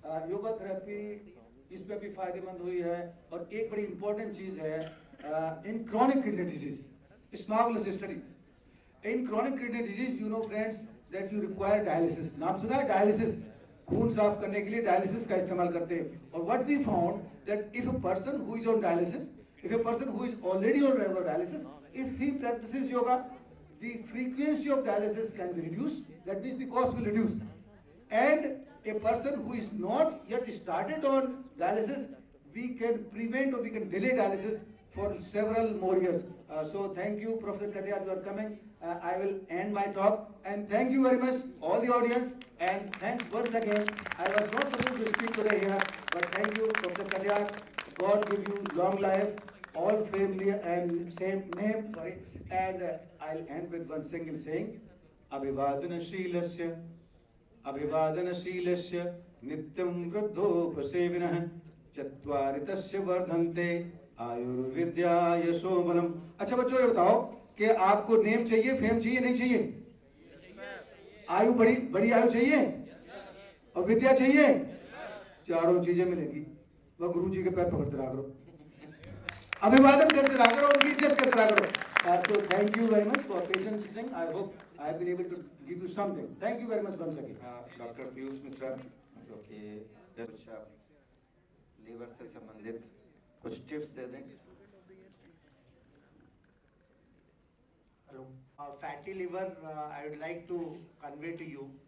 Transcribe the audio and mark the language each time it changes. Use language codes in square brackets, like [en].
[hi] Yoga therapy इसमें भी फायदेमंद हुई है. और एक बड़ी इंपॉर्टेंट चीज है इन chronic kidney disease, [en] it's marvelous study. In chronic kidney disease, you know friends, that you require dialysis. [hi] नाम सुना है dialysis? खून साफ करने के लिए dialysis का इस्तेमाल करते हैं. [en] और what we found that if a person who is on dialysis, if a person who is already on regular dialysis, if he practices yoga, the frequency of dialysis can be reduced. That means the cost will reduce. And a person who is not yet started on dialysis, we can prevent or we can delay dialysis for several more years. So thank you, Professor Katiyar, you are coming. I will end my talk, and thank you very much, all the audience, and thanks once again. I was not supposed to speak today here, but thank you, Professor Katiyar. God give you long life, all family and same name, sorry. And I'll end with one single saying, [sa] Abhivadanashilasya, Abhivadanashilasya, Nityam Vruddhopasevinaha, Chattvaritasya Vardhante, आयुर्विद्या यशोबलम. [hi] अच्छा बच्चों ये बताओ कि आपको name चाहिए, fame चाहिए, नहीं चाहिए? आयु बड़ी बड़ी आयु चाहिए और विद्या चाहिए, चारों चीजें मिलेगी. वह गुरु जी के पैर पकड़ते रहा करो, अभिवादन करते रहा करो, उनकी इज्जत करते रहा करो. [en] So thank you very much for patient listening. I hope I have been able to give you something. Thank you very much once again. [hi] Doctor Piyush Mishra जो कि लीवर से संबंधित कुछ टिप्स दे दें. [en] Hello. Fatty liver, I would like to convey to you.